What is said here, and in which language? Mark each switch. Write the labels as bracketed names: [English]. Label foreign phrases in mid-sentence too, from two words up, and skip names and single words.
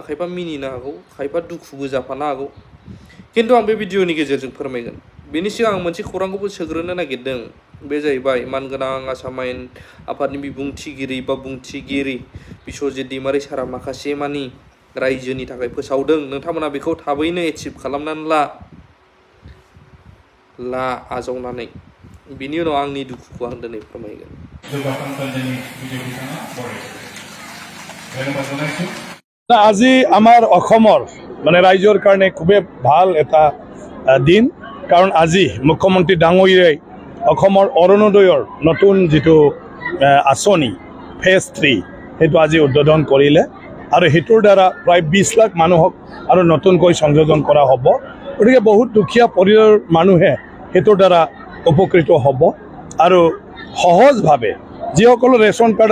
[Bodo] खायफा मिनिनो हागौ खायफा दुखुबो जाफानो हागौ किन्तु आं बे भिडिअनि गेजेरजों फोरमायगोन बेनि सिगां आं मोनसे खौरांखौबो सोग्रोनो नागिरदों बे जाहैबाय मानगोनां आसाम आयेन आफादनि बिबुंथिगिरि बा बुंथिगिरि बिश्वजित दैमारि सारा माखासे मानि रायजोनि थाखाय फोसावदों नोंथांमोना बेखौ थाबैनो एचिभ खालामनानै ला आजावनानै बिनि उनाव आंनि दुखुखौ आं दिनै फोरमायगोन [Assamese] আজি আমাৰ অসমৰ মানে ৰাইজৰ কাৰণে খুবেই ভাল এটা দিন কাৰণ আজি মুখ্যমন্ত্ৰী ডাঙৰীয়াই অসমৰ অৰুণোদয়ৰ নতুন যিটো আঁচনি ফেজ 3 সেইটো আজি উদ্বোধন কৰিলে আৰু হেতুৰ দ্বাৰা প্ৰায় 20 লাখ মানুহক আৰু নতুনকৈ সংযোজন কৰা হ'ব গতিকে বহুত দুখীয়া পৰিয়ালৰ মানুহে হেতুৰ দ্বাৰা উপকৃত হ'ব আৰু সহজভাৱে যিসকল ৰেচন কাৰ্ড